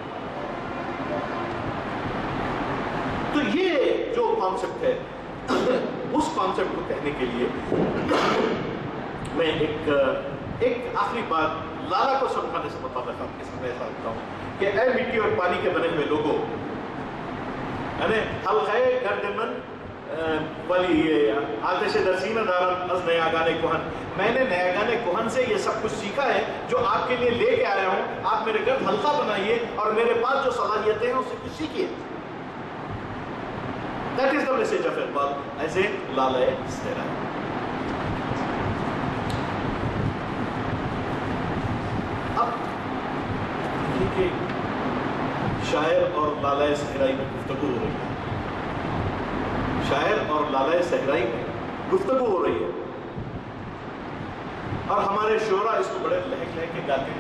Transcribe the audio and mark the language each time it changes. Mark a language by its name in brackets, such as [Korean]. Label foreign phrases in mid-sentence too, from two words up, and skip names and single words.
[Urdu] تو یہ جو کانسیپٹ ہے، اس کانسیپٹ کو کہنے کے لیے میں ایک آخری بات لالا کو سمجھانے سے مطابق آپ کے سامنے ایسا رکھتا ہوں کہ اے مٹی اور پانی کے بنے ہوئے لوگوں، یعنی [Persian] حلقہ گرد من والی آتش درسینہ دارن از نیاگان کوہن، [Urdu] میں نے نیاگان کوہن سے یہ سب کچھ سیکھا ہے جو آپ کے لیے لے کے آیا ہوں. آپ میرے گرد حلقہ بنائیے اور میرے پاس جو صلاحیتیں ہیں اسے کچھ سیکھیے. [English] That is the message of Iqbal as a [Urdu] لالہ صحرائی. اب دیکھیے کہ شاعر اور لالہ صحرائی میں گفتگو ہو رہی ہے، شاعر اور لالہ صحرائی میں گفتگو ہو رہی ہے، اور ہمارے شعراء اس کو بڑے لہک لہک کے گاتے ہیں.